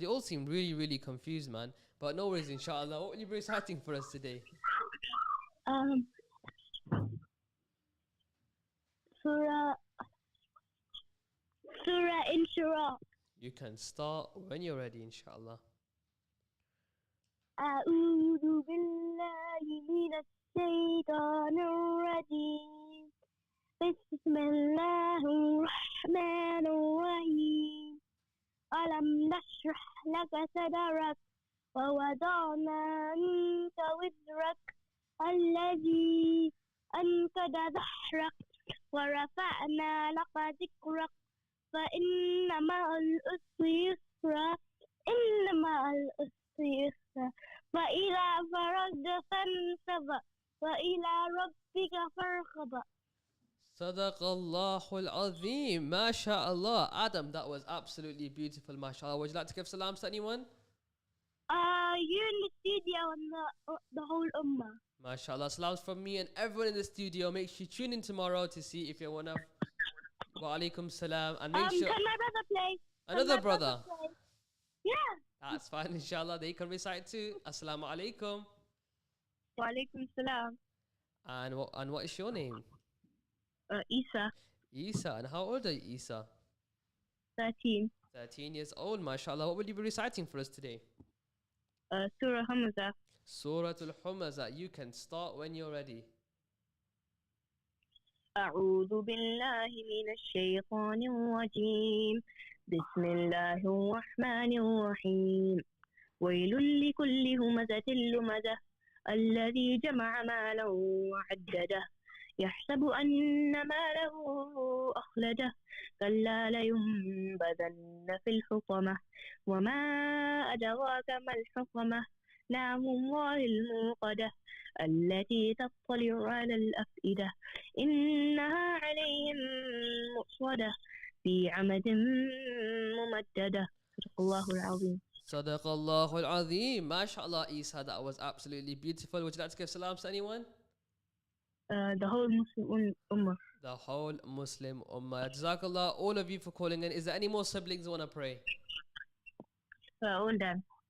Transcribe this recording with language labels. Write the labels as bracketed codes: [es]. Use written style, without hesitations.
[en] You all seem really, really confused, man. But no worries, inshallah. What will you be reciting for us today? Surah Inshira. You can start when you're ready, inshallah. [ar] أعوذ بالله من الشيطان الرجيم. بسم الله الرحمن الرحيم. ألم نشرح لك صدرك ووضعنا عنك وزرك الذي أنقض ظهرك ورفعنا لك ذكرك فإن مع العسر يسرا إن مع العسر يسرا وإذا فرغت فانصب وإلى ربك فارغب. [en] Sadaq Allahul Azim. MashaAllah. Adam, that was absolutely beautiful, mashallah. Would you like to give salams to anyone? You're in the studio and the whole ummah. MashaAllah. Salams from me and everyone in the studio. Make sure you tune in tomorrow to see if you're one of. Wa alaikum salam. And make sure. Can my brother play? Another brother. Play? Yeah. That's fine, inshallah. They can recite too. Assalamu alaikum. Wa alaikum salam. And what is your name? Isa. Isa. And how old are you, Isa? 13. 13 years old, mashallah. What will you be reciting for us today? Surah Hamza. Surah Al-Humaza. You can start when you're ready. [ar] أعوذ بالله من الشيطان الرجيم. بسم الله الرحمن الرحيم. ويل لكل همزة لمزة الذي جمع مالا وعدده يحسب أن ماله أخلده كلا لينبذن في الحطمة وما أدراك ما الحطمة نار الله الموقدة التي تطلع على الأفئدة إنها عليهم مؤصدة في عمد ممددة. صدق الله العظيم. [en] Sadaq Allahul Azim. MashaAllah, Isa, that was absolutely beautiful. Would you like to give salams to anyone? The whole Muslim ummah. The whole Muslim ummah. Jazakallah, all of you for calling in. Is there any more siblings who want to pray? All done.